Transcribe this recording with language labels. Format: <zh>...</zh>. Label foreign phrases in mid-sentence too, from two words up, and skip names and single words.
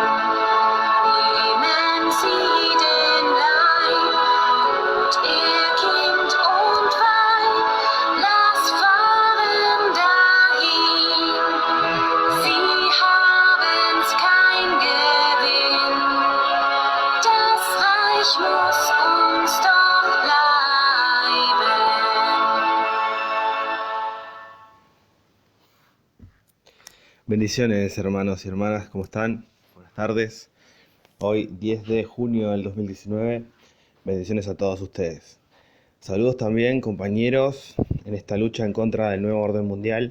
<de>Nehmen Sie den Leib, gut ihr Kind und Weib, lass fahren dahin. Sie haben's kein Gewinn, das Reich muss uns doch bleiben.</de> <es>Bendiciones, hermanos y hermanas, ¿cómo están? Buenas tardes. Hoy, 10 de junio del 2019, bendiciones a todos ustedes. Saludos también, compañeros, en esta lucha en contra del nuevo orden mundial.</es>